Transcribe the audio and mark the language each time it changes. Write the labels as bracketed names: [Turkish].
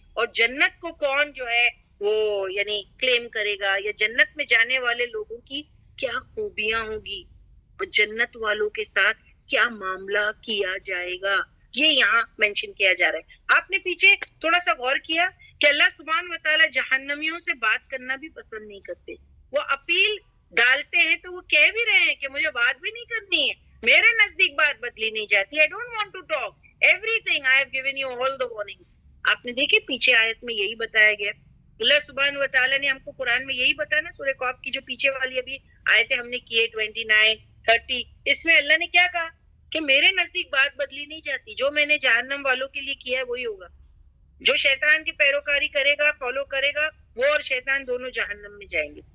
[Urdu] اور جنت کو کون جو ہے وہ یعنی کلیم کرے گا, یا جنت میں جانے والے لوگوں کی کیا خوبیاں ہوگی اور جنت والوں کے ساتھ کیا معاملہ کیا جائے گا, یہ یہاں مینشن کیا جا رہا ہے. آپ نے پیچھے تھوڑا سا غور کیا کہ اللہ سبحانہ و تعالیٰ جہنمیوں سے بات کرنا بھی پسند نہیں کرتے. وہ اپیل ڈالتے ہیں تو وہ کہہ بھی رہے ہیں کہ مجھے بات بھی نہیں کرنی ہے, میرے نزدیک بات بدلی نہیں جاتی. [English] I don't want to talk. Everything I have given you all the warnings. [Urdu] آپ نے دیکھے پیچھے آیت میں یہی بتایا گیا. اللہ سبحانہ و تعالیٰ نے ہم کو قرآن میں یہی بتایا نا, سورہ قاف کی جو پیچھے والی ابھی آیتیں ہم نے کی 29, 30, اس میں اللہ نے کیا کہا کہ میرے نزدیک بات بدلی نہیں جاتی. جو میں نے جہنم والوں کے لیے کیا ہے وہی ہوگا. جو شیطان کی پیروکاری کرے گا, فالو کرے گا, وہ اور شیطان دونوں جہنم میں جائیں گے.